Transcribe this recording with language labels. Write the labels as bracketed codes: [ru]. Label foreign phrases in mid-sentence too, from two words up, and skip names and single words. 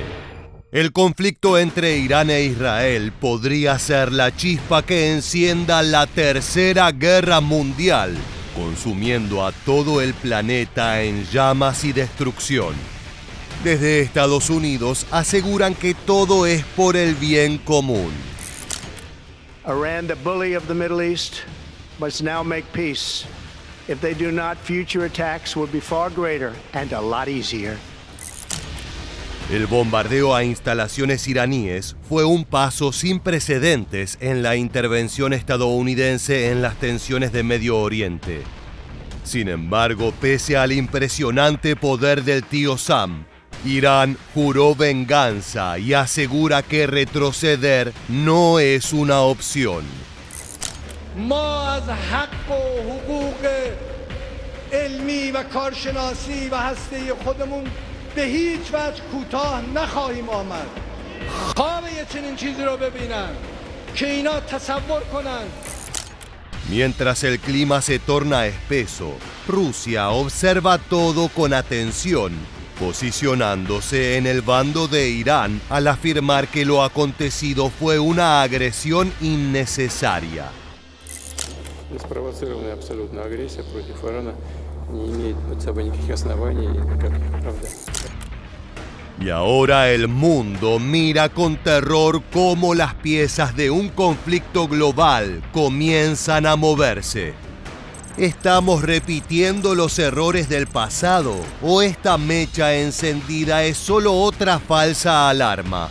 [es] El conflicto entre Irán e Israel podría ser la chispa que encienda la Tercera Guerra Mundial, consumiendo a todo el planeta en llamas y destrucción. Desde Estados Unidos aseguran que todo es por el bien común. [en] Iran, the bully of the Middle East, must now make peace. If they do not, future attacks will be far greater and a lot easier. [es] El bombardeo a instalaciones iraníes fue un paso sin precedentes en la intervención estadounidense en las tensiones de Medio Oriente. Sin embargo, pese al impresionante poder del tío Sam, Irán juró venganza y asegura que retroceder no es una opción. [fa] ما از حق و حقوق علمی و کارشناسی و هسته خودمون به هیچ وجه کوتاه نخواهیم آمد. خواب یه چنین چیزی رو ببینن که اینا تصور کنن. [es] Mientras el clima se torna espeso, Rusia observa todo con atención, posicionándose en el bando de Irán al afirmar que lo acontecido fue una agresión innecesaria. [ru] Неспровоцированная абсолютно агрессия против Ирана не имеет под собой никаких оснований и никаких оправданий. [es] Y ahora el mundo mira con terror cómo las piezas de un conflicto global comienzan a moverse. ¿Estamos repitiendo los errores del pasado o esta mecha encendida es solo otra falsa alarma?